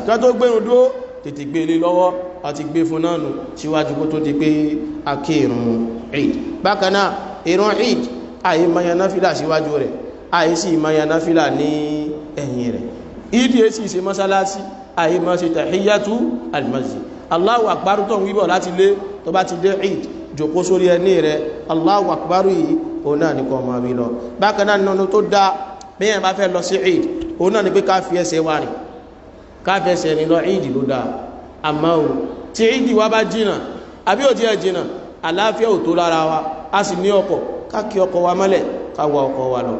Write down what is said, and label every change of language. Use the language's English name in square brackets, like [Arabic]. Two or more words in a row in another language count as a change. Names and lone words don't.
[Yoruba] Ká tó gbé ìrun dúró, tètè gbé lé lọ́wọ́, àti gbé fún náà nù síwájú kó tó di pé a kí ìrun Eid. Bákan náà ìrun Eid àyè máa náfìlà síwájú rẹ̀, àyè sì máa náfìlà ní ẹ̀yìn rẹ̀. Eid yìí sì ṣe mọ́sálásí, àyè máa ṣe [Arabic] تحية المسجد. الله أكبر [Yoruba] tó ń wíbọ̀ láti lé, tó bá ti dé Eid jòkó sórí ẹní rẹ̀ [Arabic] الله أكبر [Yoruba] yìí òun náà ní kọ́ máa wí lọ. Bákan náà nínú tó dá bẹ́yẹn bá fẹ́ lọ sí Eid, òun náà ní pé ká fi ẹsẹ̀ wá rìn, ká fi ẹsẹ̀ rìn lọ Eid ló dáa. Àmọ́ o tí Eid wá bá jìnà àbí ò tí ẹ jìnà, àlàáfíà ò tó lára wa, a sì ní ọkọ̀, ká kí ọkọ̀ wa mọ́lẹ̀ ká wa ọkọ̀ wa lọ.